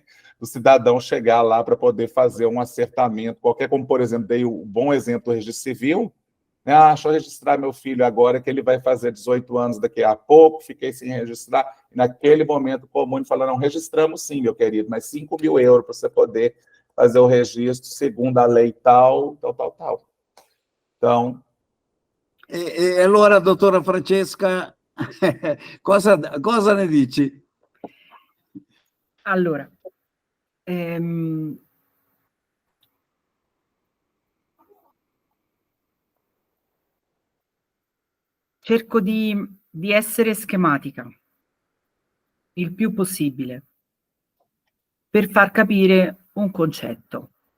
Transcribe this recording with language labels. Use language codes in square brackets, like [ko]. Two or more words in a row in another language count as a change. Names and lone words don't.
[pt] Do cidadão chegar lá para poder fazer um acertamento, qualquer, como, por exemplo, dei o bom exemplo do registro civil, né? Ah, deixa eu registrar meu filho agora, que ele vai fazer 18 anos daqui a pouco, fiquei sem registrar. E naquele momento, o comune falou, não, registramos sim, meu querido, mas €5.000 para você poder fazer o registro segundo a lei tal. Então... [it] E allora, doutora Francesca, cosa ne dici? Allora, cerco di essere schematica il più possibile per far capire un concetto.